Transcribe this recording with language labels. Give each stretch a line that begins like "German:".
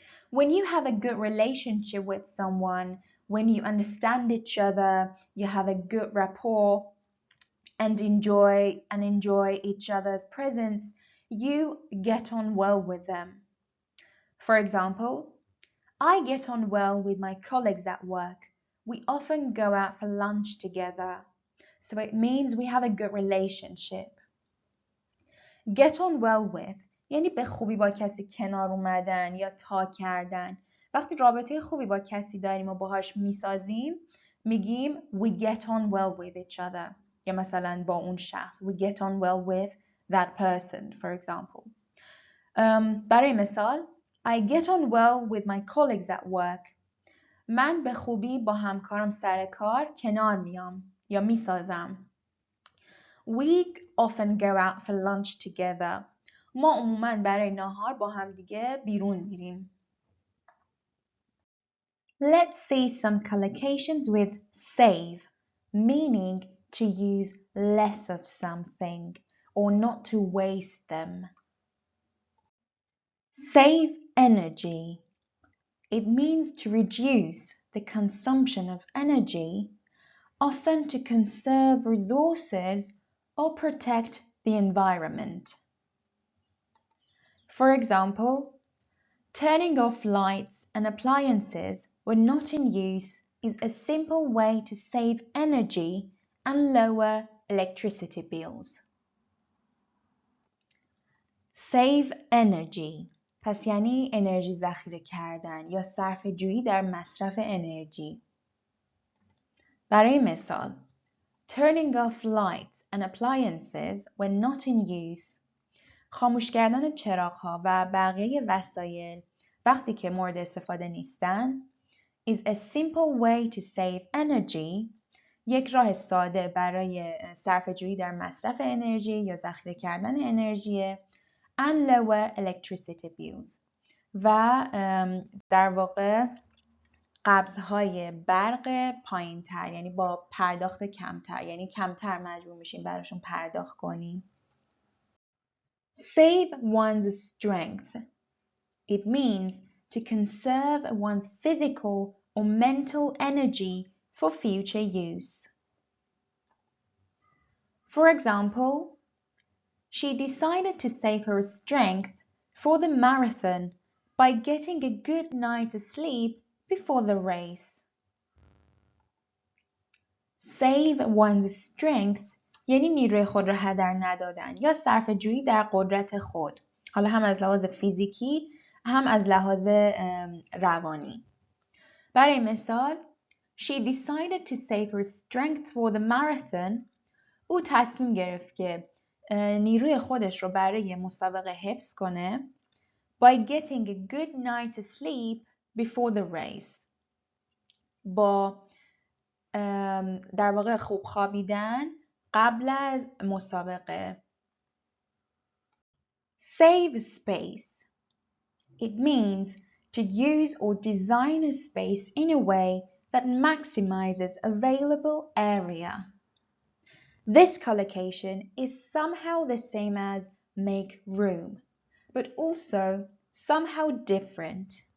English: When you have a good relationship with someone, when you understand each other, you have a good rapport and enjoy each other's presence, you get on well with them. For example, I get on well with my colleagues at work. We often go out for lunch together. So it means we have a good relationship.
Persian: Get on well with یعنی به خوبی با کسی کنار اومدن یا تا کردن. وقتی رابطه خوبی با کسی داریم و باهاش میسازیم میگیم
English: we get on well with each other.
Persian: یا مثلا با اون شخص
English: we get on well with that person for example.
Persian: برای مثال
English: I get on well with my colleagues at work.
Persian: من به خوبی با همکارم سر کار کنار میام یا میسازم.
English: We often go out for lunch together.
Persian: ما عموماً برای ناهار با هم دیگه بیرون میریم.
English: Let's see some collocations with save, meaning to use less of something or not to waste them. Save energy. It means to reduce the consumption of energy, often to conserve resources or protect the environment. For example, turning off lights and appliances when not in use is a simple way to save energy and lower electricity bills.
Persian: Save energy پس یعنی انرژی ذخیره کردن یا صرفه جویی در مصرف انرژی. برای مثال
English: turning off lights and appliances when not in use
Persian: خاموش کردن چراغ‌ها و بقیه وسایل وقتی که مورد استفاده نیستن
English: is a simple way to save energy
Persian: یک راه ساده برای صرفه‌جویی در مصرف انرژی یا ذخیره کردن انرژی
English: and lower electricity bills
Persian: و در واقع قبض‌های برق پایین‌تر یعنی با پرداخت کمتر یعنی کمتر مجبور میشیم براشون پرداخت کنیم.
English: Save one's strength. It means to conserve one's physical or mental energy for future use. For example, she decided to save her strength for the marathon by getting a good night's sleep before the race.
Persian: Save one's strength یعنی نیروی خود را هدر ندادن یا صرفه‌جویی در قدرت خود. حالا هم از لحاظ فیزیکی هم از لحاظ روانی.
English: برای مثال She decided to save her strength for the marathon.
Persian: او تصمیم گرفت که نیروی خودش رو برای مسابقه حفظ کنه
English: by getting a good night's sleep before the race.
Persian: با در واقع خوب خوابیدن قبل از مسابقه.
English: Save space. It means to use or design a space in a way that maximizes available area. This collocation is somehow the same as make room, but also somehow different.